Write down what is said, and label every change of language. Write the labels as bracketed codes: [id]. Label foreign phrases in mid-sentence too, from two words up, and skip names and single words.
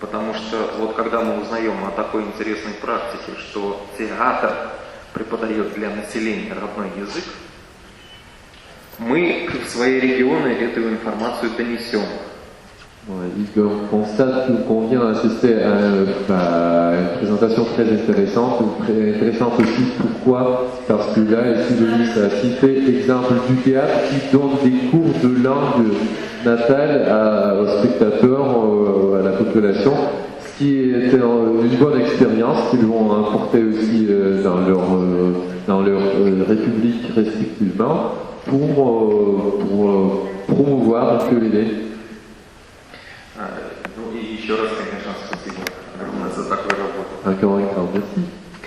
[ru] Потому что вот когда мы узнаем о такой интересной практике, что театр преподает для населения родной язык, мы в свои регионы эту информацию донесем. [fr] Et on constate qu'on vient assister à une présentation très intéressante aussi. Pourquoi? Parce que là, ici, Denis a cité l'exemple du théâtre qui donne des cours de langue natale aux spectateurs, à la population, ce qui est une bonne expérience qu'ils vont apporter aussi dans leur république respectivement pour promouvoir le ukulélé. [ru] Ну и еще раз, конечно, спасибо огромное за такую работу. [fr] Encore une fois, merci.